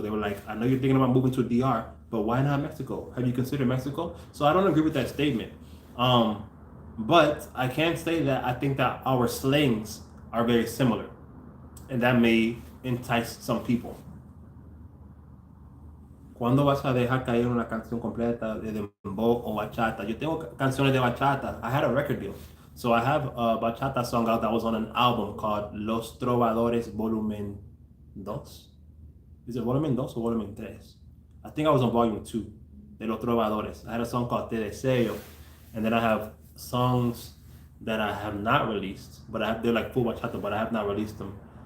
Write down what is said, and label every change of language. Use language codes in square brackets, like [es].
[en] They were like, I know you're thinking about moving to DR, but why not Mexico? Have you considered Mexico? So I don't agree with that statement. But I can say that I think that our slangs are very similar, and that may entice some people. [es] ¿Cuándo vas a dejar caer una canción completa de dembow o bachata? Yo tengo canciones de bachata. [en] I had a record deal. So I have a bachata song out that was on an album called Los Trovadores Volumen 2. Is it Volumen 2 or Volumen 3? I think I was on Volume 2, de Los Trovadores. I had a song called Te Deseo. And then I have songs that I have not released, but they're like full bachata, but I have not released them.